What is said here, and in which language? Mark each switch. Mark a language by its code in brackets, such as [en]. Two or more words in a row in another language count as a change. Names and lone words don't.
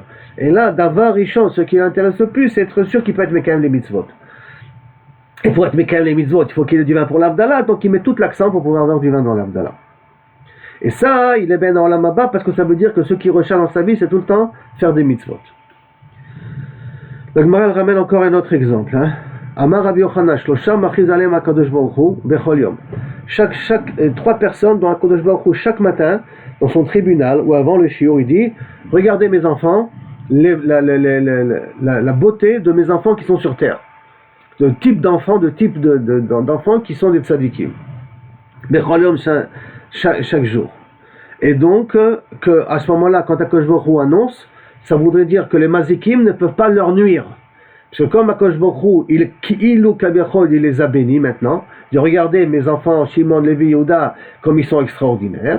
[fr] Et là, d'avoir Rishon, ce qui l'intéresse le plus, c'est être sûr qu'il peut être Mekayem les mitzvot. Et pour être Mekayem les mitzvot, il faut qu'il ait du vin pour l'Avdala, donc il met tout l'accent pour pouvoir avoir du vin dans l'Avdala. Et ça, il est ben dans la Maba parce que ça veut dire que ce qui recherche dans sa vie, c'est tout le temps faire des mitzvot. La Gemara ramène encore un autre exemple. [he] אמר רבי יוחנן, שלשה מכריז עליהם הקדוש ברוך הוא בכל יום. [fr] Trois personnes dont [he] הקדוש ברוך הוא [fr] chaque matin, dans son tribunal ou avant le shiur, il dit: regardez mes enfants, la beauté de mes enfants qui sont sur terre. De type d'enfants qui sont des tzadikim. [he] בכל יום, [fr] chaque jour. Et donc, à ce moment-là, quand [he] הקדוש ברוך הוא [fr] annonce, ça voudrait dire que les mazikim ne peuvent pas leur nuire. Parce que comme [he] הקדוש ברוך הוא, [fr] il les a bénis maintenant, il dit: regardez mes enfants, Shimon, Lévi, Yehuda, comme ils sont extraordinaires.